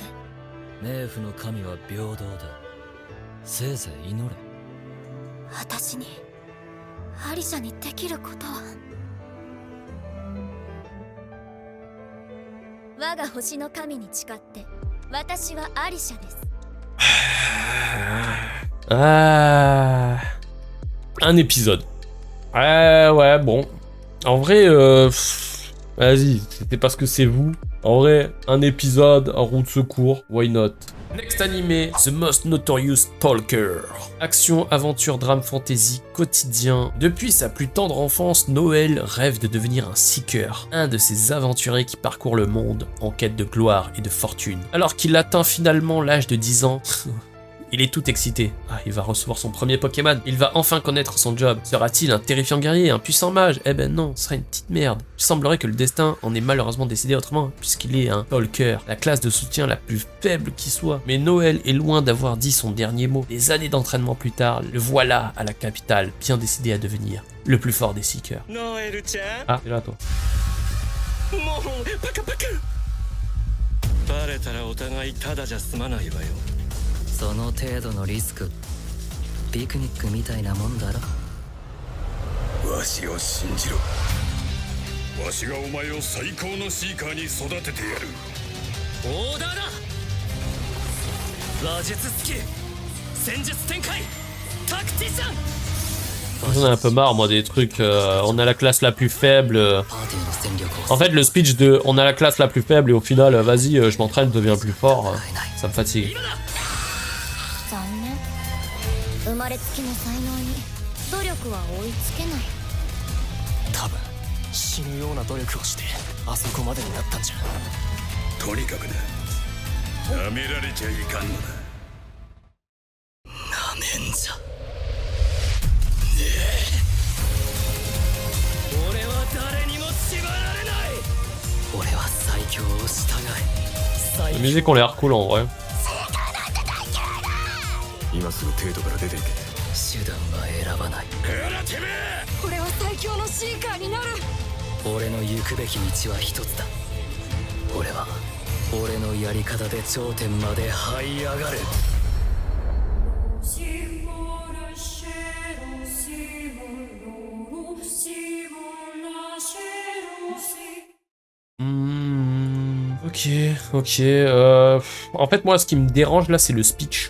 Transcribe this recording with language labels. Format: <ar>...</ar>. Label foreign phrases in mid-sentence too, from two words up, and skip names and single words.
<ja>冥府の神は平等だ。せいぜい祈れ。私にアリシャにできることは。我が星の神に誓って、私はアリシャです。</ja> <fr>Ah, un épisode. Ouais, bon. En vrai, vas-y, c'était parce que c'est vous. En vrai, un épisode en roue de secours,</fr> <en>why not? Next animé, The Most Notorious Stalker.</en> <fr>Action, aventure, drame, fantasy, quotidien. Depuis sa plus tendre enfance, Noël rêve de devenir un seeker, un de ces aventuriers qui parcourent le monde en quête de gloire et de fortune. Alors qu'il atteint finalement l'âge de 10 ans, il est tout excité. Ah, il va recevoir son premier Pokémon. Il va enfin connaître son job. Sera-t-il un terrifiant guerrier, un puissant mage? Eh ben non, ce sera une petite merde. Il semblerait que le destin en ait malheureusement décidé autrement, puisqu'il est un Stalker, la classe de soutien la plus faible qui soit. Mais Noël est loin d'avoir dit son dernier mot. Des années d'entraînement plus tard, le voilà à la capitale, bien décidé à devenir le plus fort des Seekers. Ah, c'est là toi.</fr> <ja>その程度のリスク、ピクニックみたいなもんだろ。わしを信じろ。わしがお前を最高のシーカーに育ててやる。オーダーだ。話術スキル</ja> <fr>J'en ai un peu marre, moi, des trucs. On a la classe la plus faible. En fait, le speech de on a la classe la plus faible et au final, vas-y, je m'entraîne, je deviens plus fort. Ça me fatigue.</fr> <ja>残念生まれつきの才能に努力は追いつけない。多分死ぬような努力をしてあそこまでになったんじゃ。とにかくな、舐められちゃいかんのだ。なめんじゃ。俺は誰にも縛られない。俺は最強を従え。</ja> <fr>La musique ont l'air cool en vrai.</fr> <ja>今すぐ帝都から出ていけ。手段は選ばない。俺は最強のシーカーになる。俺の行くべき道は一つだ。俺は俺のやり方で頂点まで這い上がる。</ja> <fr>Ok. En fait, moi, ce qui me dérange là, c'est le speech.</fr>